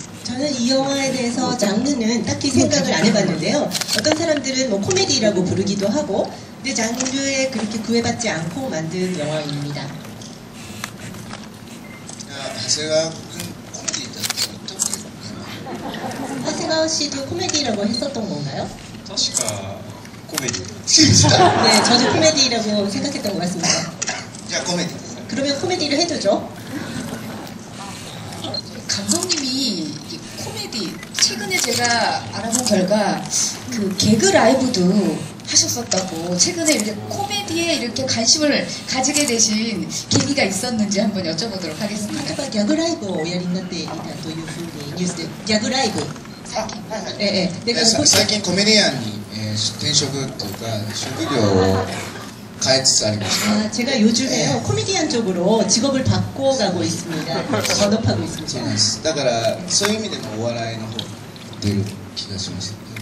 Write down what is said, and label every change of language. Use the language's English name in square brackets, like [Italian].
[Korean] 저는 이 영화에 대해서 장르는 딱히 생각을 안 해봤는데요. 어떤 사람들은 뭐 코미디라고 부르기도 하고, 근데 장르에 그렇게 구애받지 않고 만든 영화입니다. [Japanese] 長谷川君コメディだって言ったっけ? [Korean] 하세가와 씨도 코미디라고 했었던 건가요? [Japanese] 確かコメディ [Korean] 네, 저도 코미디라고 생각했던 것 같습니다. 자, 코미디. 그러면 코미디를 해두죠. 감독님이 코미디 최근에 제가 알아본 결과 그 개그 라이브도 하셨었다고 최근에 이렇게 코미디에 이렇게 관심을 가지게 되신 계기가 있었는지 한번 여쭤보도록 하겠습니다. [Japanese] ギャグライブをおやりになっていたというふうにニュースでギャグライブ最近コメディアンに、転職というか職業を変えつつありました。 [Korean] 제가 요즘에요 코미디언 쪽으로 직업을 바꿔가고 있습니다. 전업하고 있습니다. [Japanese] そうなんです。だからそういう意味でもお笑いの方に出る気がします。